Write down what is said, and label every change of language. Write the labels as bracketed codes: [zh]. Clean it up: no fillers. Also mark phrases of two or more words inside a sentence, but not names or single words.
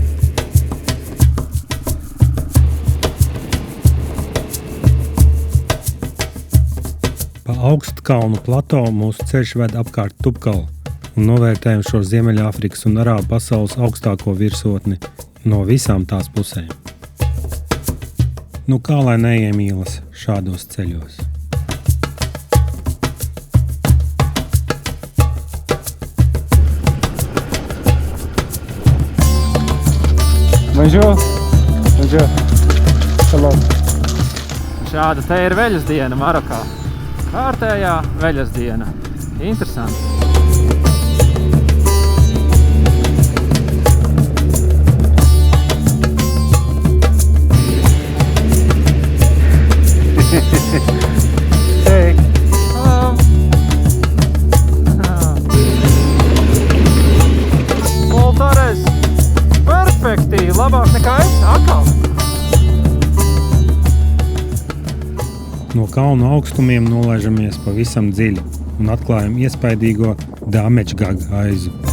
[lv] Pa augstkalnu plato mūsu ceļš ved apkārt Tupkalu un novērtējam šo Ziemeļāfrikas un Arābu pasaules augstāko virsotni no visām tās pusēm. Nu kā lai neiemīlas šādos ceļos? [fr] Bonjour. Bonjour. Salam. [lv] Šāda te ir veļas diena Marokā. Kārtējā veļas diena. Interesanti. Hei! [en] Hello. Paul Torres. [lv] Perfekti. Labāk nekā es. Atkal. No kalnu augstumiem nolaižamies pavisam dziļi un atklājam iespaidīgo Dāmečgaga aizu.